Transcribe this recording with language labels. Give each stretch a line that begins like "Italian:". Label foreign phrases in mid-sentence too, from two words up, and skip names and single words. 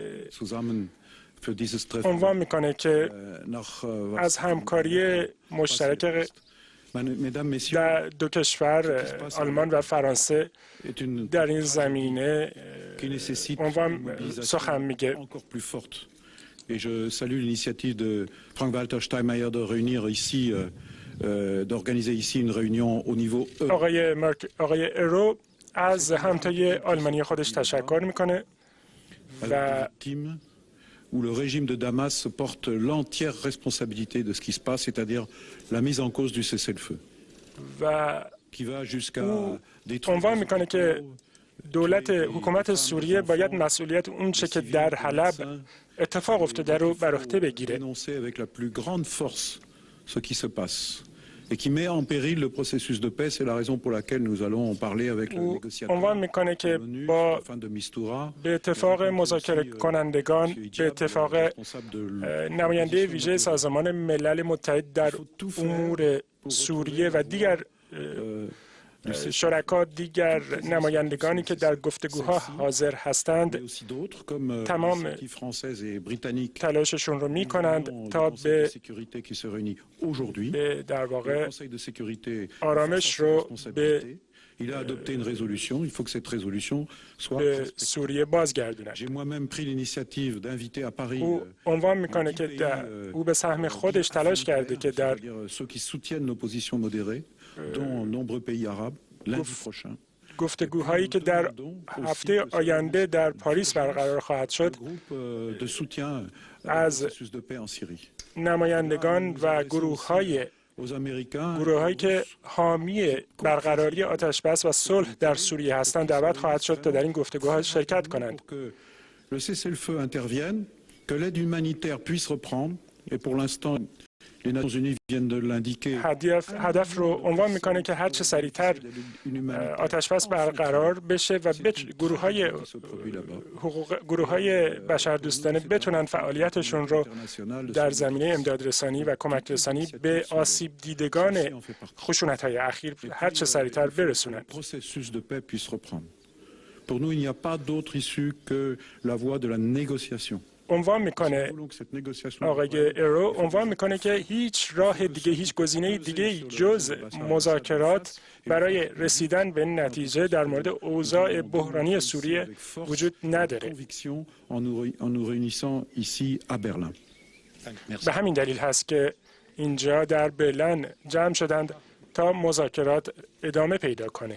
Persian: عنوان میکنه که از همکاری مشترک در دو کشور آلمان و فرانسه در این زمینه سخن میگه.
French: Et je salue l'initiative de Frank-Walter Steinmeier de réunir ici, d'organiser ici une réunion au niveau E.
Persian: آقای ارو از همتای آلمانی خودش تشکر میکنه و
French: où le régime de Damas porte l'entière responsabilité de ce qui se passe, c'est-à-dire la mise en cause du cessez-le-feu. Qui va jusqu'à
Persian: عنوان میکنه که حکومت سوریه باید مسئولیت اون چه که در حلب اتفاق افتاده رو بر عهده بگیره.
French: Dénoncer avec la plus grande force ce qui se passe et qui met en péril le processus de paix. C'est la raison pour laquelle nous allons en parler avec le négociateur
Persian: عنوان میکنه که به اتفاق مذاکره کنندگان، به اتفاق نماینده ویژه سازمان ملل متحد در امور سوریه و دیگر دیگر نمایندگانی که در گفتگوها حاضر هستند تمام تلاششون رو می کنند تا به در واقع آرامش رو به
French: Il a adopté une résolution. Il faut que cette résolution soit
Persian: به سوریه بازگردوند.
French: J'ai moi-même pris l'initiative d'inviter à Paris
Persian: او عنوان میکنه که او به سهم خودش تلاش کرده که در
French: ceux qui soutiennent l'opposition modérée, dont nombreux pays arabes, lundi prochain.
Persian: گفتگوهایی که در هفته آینده در پاریس برقرار خواهد شد
French: de soutien
Persian: از
French: processus de paix en Syrie.
Persian: نمایندگان و گروه‌هایی که حامی برقراری آتش‌بس و صلح در سوریه هستند دعوت خواهد شد تا در این گفتگوها شرکت کنند.
French: Le cessez-le-feu intervienne, que l'aide humanitaire puisse reprendre et pour l'instant les Nations Unies viennent de l'indiquer.
Persian: هدف رو عنوان میکنه که هر چه سریعتر آتش‌بس برقرار بشه و گروه‌های بشردوستانه بتونن فعالیتشون رو در زمینه امدادرسانی و کمک رسانی به آسیب دیدگان خشونت‌های اخیر هر چه سریعتر برسونند.
French: Pour nous, il n'y a pas d'autre issue que la voie de la négociation.
Persian: عنوان میکنه آقای ایرو عنوان میکنه که هیچ راه دیگه، هیچ گزینه دیگه جز مذاکرات برای رسیدن به نتیجه در مورد اوضاع بحرانی سوریه وجود نداره. به همین دلیل هست که اینجا در برلین جمع شدند تا مذاکرات ادامه پیدا کنه.